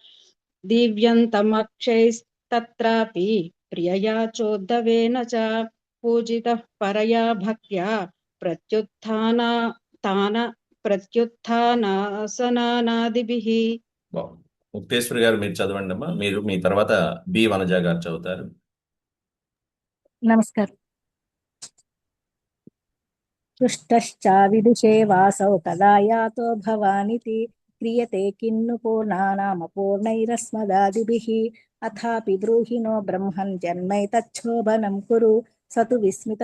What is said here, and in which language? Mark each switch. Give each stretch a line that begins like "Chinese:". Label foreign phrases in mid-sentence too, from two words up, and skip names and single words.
Sanskrit: दिव्यन्तमक्षैस्तत्रापि प्रियया चोद्धवेन च पूजितः परया भक्त्या प्रत्युत्थानासनादिभिः.
Telugu: బాగుంది. ముక్తేశ్వరి గారు మీరు చదవండి అమ్మా. మీరు మీ తర్వాత బి వనజ గారు చదువుతారు. నమస్కారం.
Sanskrit: పృష్టశ్చావిదుషే వాసౌ కదా యాతో భవానితి క్రియతే కిన్ను పూర్ణానామపూర్ణైరస్మదాదిభిః అథాపి బ్రూహిణో బ్రహ్మన్ జన్మైతచ్చోభనం కురు సతు విస్మిత